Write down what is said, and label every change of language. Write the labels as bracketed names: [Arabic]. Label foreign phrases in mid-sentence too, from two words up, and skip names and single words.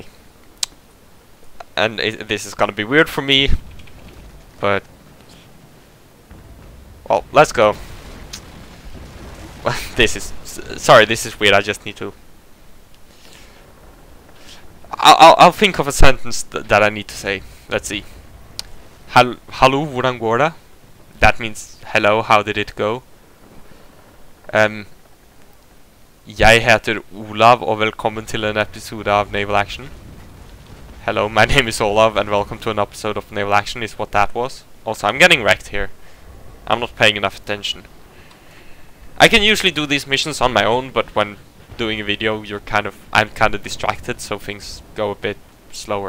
[English] And this is gonna be weird for me, but well, let's go. This is weird. I just need to. I'll think of a sentence that I need to say. Let's see. [Norwegian] Hallo, hvordan går det? [English] That means hello, how did it go? [Norwegian] Jeg heter Olav og velkommen til en episode av Naval Action. [English] Hello, my name is Olav and welcome to an episode of Naval Action is what that was. Also, I'm getting wrecked here. I'm not paying enough attention. I can usually do these missions on my own, but when doing a video, I'm kind of distracted, so things go a bit slower.